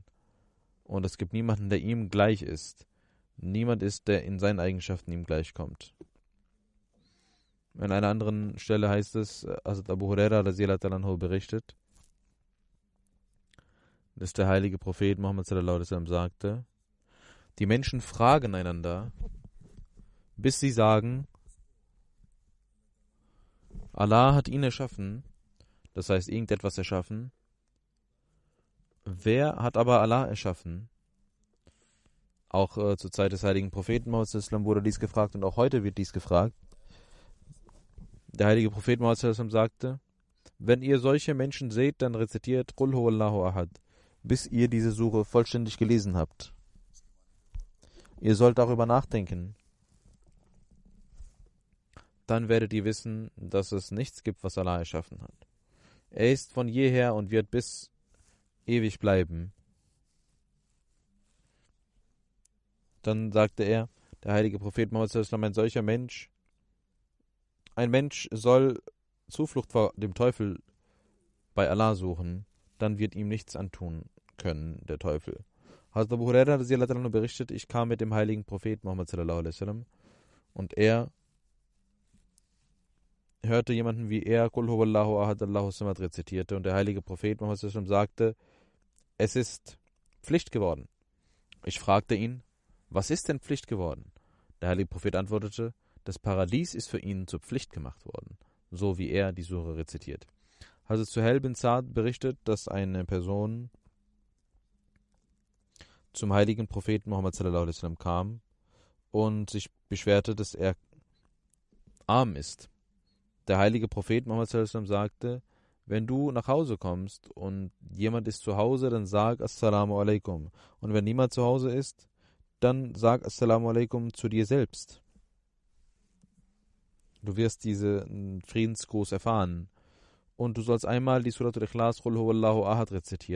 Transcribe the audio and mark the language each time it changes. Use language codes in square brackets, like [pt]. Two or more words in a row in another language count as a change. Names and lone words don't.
[de] Und es gibt niemanden, der ihm gleich ist. Niemand ist, der in seinen Eigenschaften ihm gleichkommt. An einer anderen Stelle heißt es, Hazrat Abu Huraira [ar] رضي الله عنه [de] berichtet, dass der heilige Prophet Muhammad [ar] صلى الله عليه وسلم [de] sagte: Die Menschen fragen einander, bis sie sagen, Allah hat ihn erschaffen, das heißt irgendetwas erschaffen. Wer hat aber Allah erschaffen? Auch zur Zeit des heiligen Propheten Muhammad [ar] صلى الله عليه وسلم [de] wurde dies gefragt und auch heute wird dies gefragt. Der heilige Prophet Muhammad [ar] صلى الله عليه وسلم [de] sagte: Wenn ihr solche Menschen seht, dann rezitiert [ar] قل هو الله أحد, [de] bis ihr diese Sure vollständig gelesen habt. Ihr sollt darüber nachdenken. Dann werdet ihr wissen, dass es nichts gibt, was Allah erschaffen hat. Er ist von jeher und wird bis ewig bleiben. Dann sagte er, der heilige Prophet Muhammad [ar] صلى الله عليه وسلم, [de] ein Mensch soll Zuflucht vor dem Teufel bei Allah suchen, dann wird ihm nichts antun können, der Teufel. Hazrat Abu Huraira [ar] رضي الله عنه [de] berichtet, ich kam mit dem heiligen Prophet Muhammad [ar] صلى الله عليه وسلم [de] und er hörte jemanden wie er [ar] قل هو الله أحد الله الصمد [de] rezitierte und der heilige Prophet Muhammad [ar] صلى الله عليه وسلم [de] sagte: Es ist Pflicht geworden. Ich fragte ihn: Was ist denn Pflicht geworden? Der heilige Prophet antwortete: Das Paradies ist für ihn zur Pflicht gemacht worden, so wie er die Sure rezitiert. Hazrat Suhail bin Sa'd berichtet, dass eine Person zum heiligen Propheten Muhammad [ar] صلى الله عليه وسلم [de] kam und sich beschwerte, dass er arm ist. Der heilige Prophet Muhammad [ar] صلى الله عليه وسلم [de] sagte: Wenn du nach Hause kommst und jemand ist zu Hause, dann sag [ar] السلام عليكم. [de] Und wenn niemand zu Hause ist, dann sag [ar] السلام عليكم [de] zu dir selbst. Du wirst diesen Friedensgruß erfahren. Und du sollst einmal die Suratul Ikhlas [ar] قل هو الله أحد [de] rezitieren.